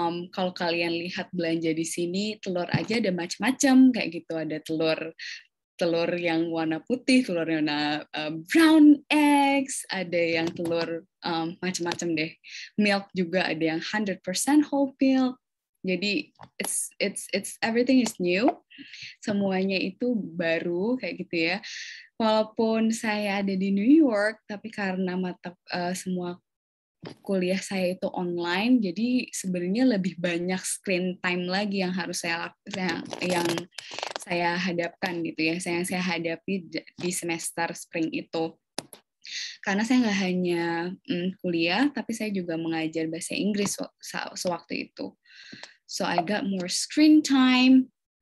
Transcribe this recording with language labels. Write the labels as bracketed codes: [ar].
[id] Kalau kalian lihat belanja di sini, telur aja ada macam-macam kayak gitu. Ada telur yang warna putih, telur yang warna brown eggs, ada yang telur macam-macam deh. Milk juga ada yang 100% whole milk. Jadi [en] it's everything is new. [id] Semuanya itu baru kayak gitu ya. Walaupun saya ada di New York, tapi karena semua kuliah saya itu online, jadi sebenarnya lebih banyak screen time lagi yang harus yang saya hadapkan gitu ya, yang saya hadapi di semester spring itu. Karena saya nggak hanya kuliah, tapi saya juga mengajar bahasa Inggris sewaktu itu. [en] So I got more screen time.